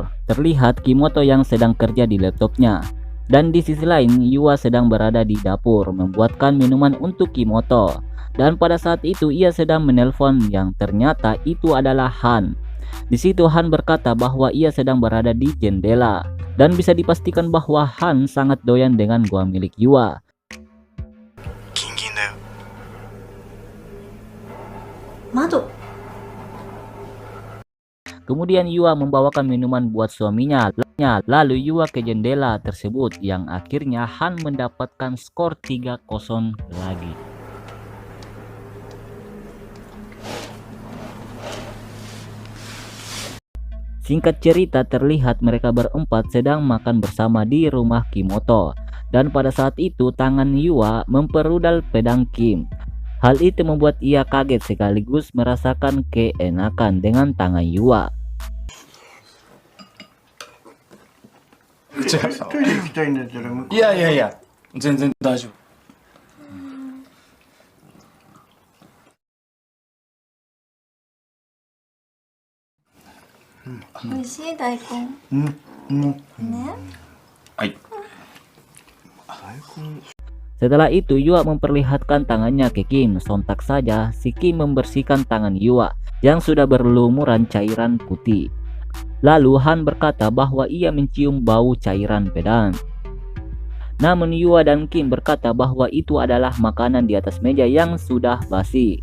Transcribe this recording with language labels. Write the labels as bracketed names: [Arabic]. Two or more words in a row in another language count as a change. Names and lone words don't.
[Indonesian] Terlihat Kimoto yang sedang kerja di laptopnya. Dan di sisi lain Yua sedang berada di dapur membuatkan minuman untuk Kimoto. Dan pada saat itu ia sedang menelpon yang ternyata itu adalah Han. Di situ Han berkata bahwa ia sedang berada di jendela dan bisa dipastikan bahwa Han sangat doyan dengan gua milik Yua. [Japanese] キンキンだよ。窓。 [Indonesian] Kemudian Yua membawakan minuman buat suaminya. Lalu Yua ke jendela tersebut yang akhirnya Han mendapatkan skor 3-0 lagi. Singkat cerita, terlihat mereka berempat sedang makan bersama di rumah Kimoto. Dan pada saat itu tangan Yua memperudal pedang Kim. Hal itu membuat ia kaget sekaligus merasakan keenakan dengan tangan Yua. [Japanese] トイレ行きたいんだったら向こう。いやいやいや、全然大丈夫。美味しい大根。うんうん。ね。はい。 [Indonesian] Setelah itu Yua memperlihatkan tangannya ke Kim. Sontak saja si Kim membersihkan tangan Yua yang sudah berlumuran cairan putih. Lalu Han berkata bahwa ia mencium bau cairan pedang. Namun Yua dan Kim berkata bahwa itu adalah makanan di atas meja yang sudah basi.